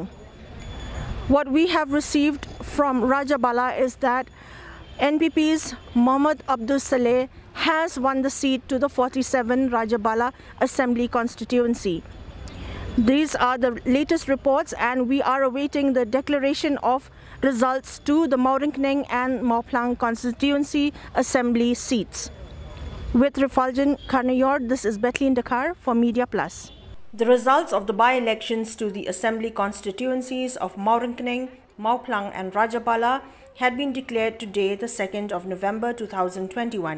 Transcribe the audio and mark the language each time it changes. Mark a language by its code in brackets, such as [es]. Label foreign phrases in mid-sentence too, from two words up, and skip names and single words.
[en] What we have received from RAJABALA is that NPP's ABDUS SALEH has won the seat to the 47 RAJABALA Assembly constituency. These are the latest reports, and we are awaiting the declaration of results to the Mawryngkneng and Mawphlang constituency assembly seats. With Refulgent Karnayor, this is Bethlehem Dakar for Media Plus. The results of the by-elections to the assembly constituencies of Mawryngkneng, Mawphlang and Rajabala had been declared today, the 2nd of November 2021.